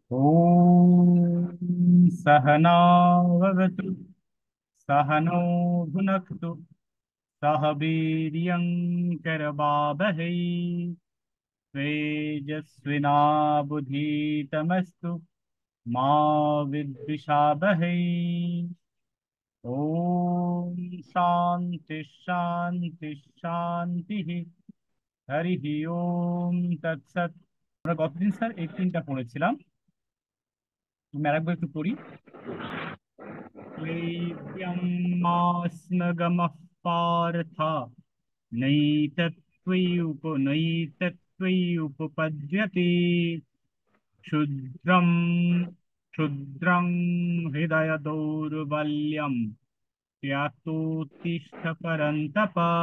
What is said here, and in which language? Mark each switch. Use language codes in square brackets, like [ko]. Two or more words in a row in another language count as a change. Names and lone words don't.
[sa] ॐ सहना भवतु सहनौ भुनक्तु सह वीर्यं करवावहै तेजस्विनावधीतमस्तु मा विद्विषावहै। ॐ शान्ति शान्ति शान्तिः। হরিঃ ওম তৎসৎ। [bn] আমরা গতদিন স্যার এই তিনটা পড়েছিলাম। আমি আরেকবার একটু পড়ি। [sa] क्लैब्यमास्मगमः पार्थ नैतत्त्वय्युपपद्यते क्षुद्रं क्षुद्रं हृदय दौर्बल्यं त्यातोत्तिष्ठ परन्तप।